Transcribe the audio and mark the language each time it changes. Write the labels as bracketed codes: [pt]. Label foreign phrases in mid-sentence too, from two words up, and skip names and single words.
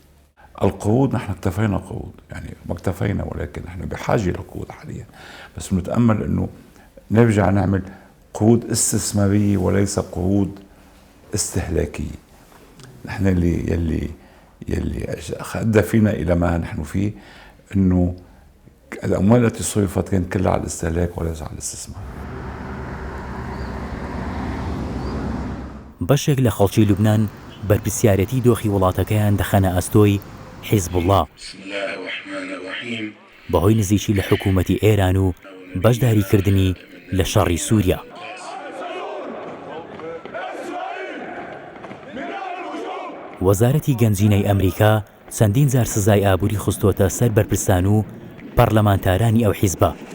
[ar] القروض نحن اكتفينا قروض، يعني ما اكتفينا، ولكن نحن بحاجة للقروض حاليا، بس بنتأمل انه نرجع نعمل قروض استثمارية وليس قروض استهلاكية. نحن يلي أدى فينا إلى ما نحن فيه انه الأموال التي صرفت كانت كلها على الاستهلاك وليس على الاستثمار. [ckb] بەشێک لە خەڵکی لوبنان بەرپرسیارەتی دۆخی وڵاتەکەیان دەخەنە ئەستۆی حیزب الله [ar] بسم الله الرحمن الرحیم [ckb] بەهۆی نزیکی لە حکوومەتی ئێران و بەشداریکردنی لە شەڕی سووریا. وەزارەتی گەنجینەی ئەمریکا چەندین جار سزای ئابووری خستۆتە سەر بەرپرسان و پەرلەمانتارانی ئەو حیزبە.